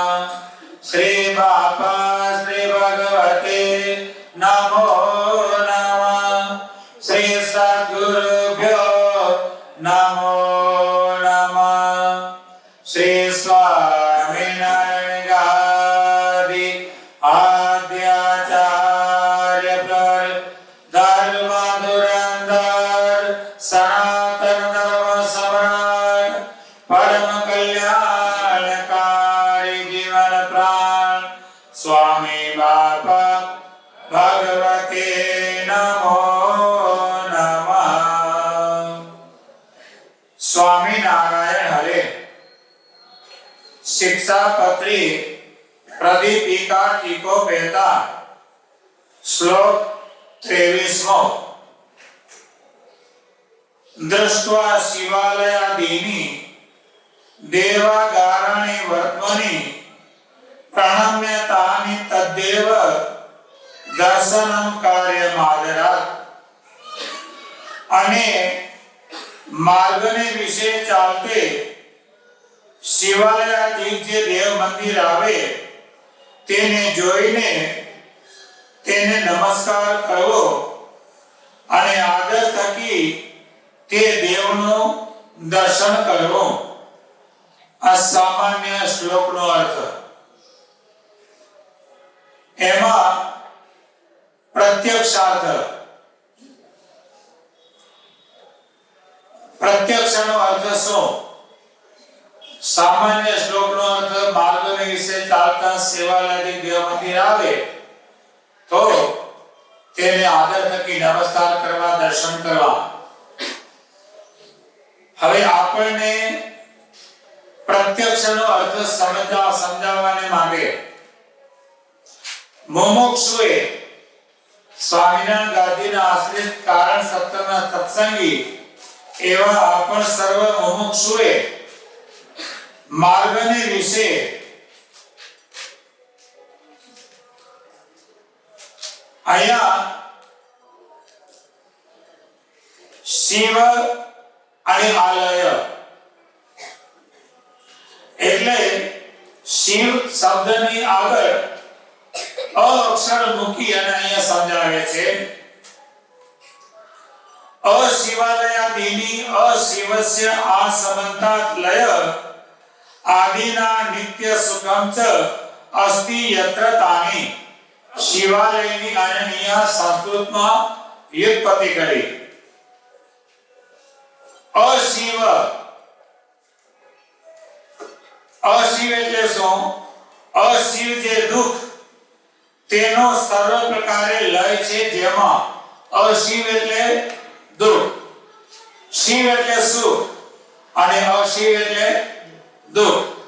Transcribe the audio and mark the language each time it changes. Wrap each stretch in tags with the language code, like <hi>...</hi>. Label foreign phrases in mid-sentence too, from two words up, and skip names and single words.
<sa>श्री बाबा नमो नमः। श्री सद्गुरुभ्यो नमो नमः। श्री स्वामीनारायण गादि आद्याचार्य पर धर्म धुरंधर सनातन धर्म सम्राट परम कल्याणकारी जीवन प्राण स्वामी बाबा भगवते नमो नमः। स्वामी नारायण हरे शिक्षापत्री प्रदीपिका टीकोपेता श्लोक 23 दृष्ट्वा शिवालयादीनि देवागाराणि वर्त्मनि प्रणम्य तानि तद्देव दर्शनम कार्यमादरात्</sa> <gu>અને માર્ગને વિશે ચાલતે શિવાલયાધીશ જે દેવ મંદિર આવે તેને જોઈને તેને નમસ્કાર કરવો અને આદર થકી તે દેવનું દર્શન કરવો આ સામાન્ય શ્લોકનો અર્થ એમાં प्रत्यक्षार्थ प्रत्यक्षનો અર્થ શું સામાન્ય શ્લોકનો અર્થ માર્ગને વિશે ચાલતા સેવાલાદી દેવ મંદિર આવે તો તેને આદર થકી નમસ્કાર કરવા દર્શન કરવા હવે આપણને પ્રત્યક્ષનો અર્થ સમજાવવાને માંગે મુમુક્ષુએ સ્વામીનારાયણ ગાદીના આશ્રિત કારણ સત્સંગના સત્સંગી એવા આપણ સર્વ મુમુક્ષુએ માર્ગને વિશે આયા શિવ આણિ આલય એટલે शिव શબ્દની આગળ अक्षर મૂકી અને અહીંયા સમજાવે છે</gu> <sa>अशिवालयादीनि अशिवस्य आसमन्तात् लय आदिना नित्य सुखं च अस्ति यत्र तानि</sa> <gu>शिवालयની અનન્ય સંસ્કૃતમાં વ્યુત્પત્તિ કરી अशिव अशिव એટલે શું अशिव જે દુઃખ તેનો સર્વ પ્રકારે લય છે જેમાં અશિવ એટલે દુઃખ શિવ એટલે સુખ અને અશિવ એટલે દુઃખ</gu>